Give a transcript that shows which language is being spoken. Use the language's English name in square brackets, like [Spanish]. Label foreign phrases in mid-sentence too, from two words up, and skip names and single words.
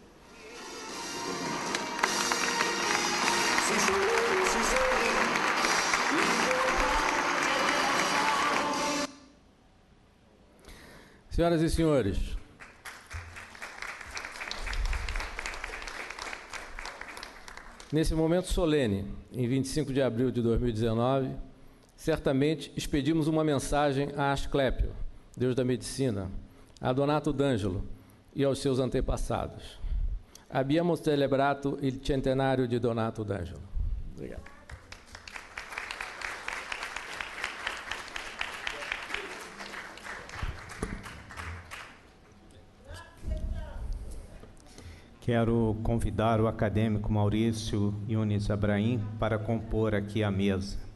[Portuguese] Senhoras e senhores, nesse momento solene, em 25 de abril de 2019, certamente expedimos uma mensagem a Asclépio, Deus da Medicina, a Donato D'Angelo e aos seus antepassados. [Italian] Abbiamo celebrato il centenario di Donato D'Angelo. [Portuguese] Obrigado. Quero convidar o acadêmico Maurício Yunis Abraim para compor aqui a mesa.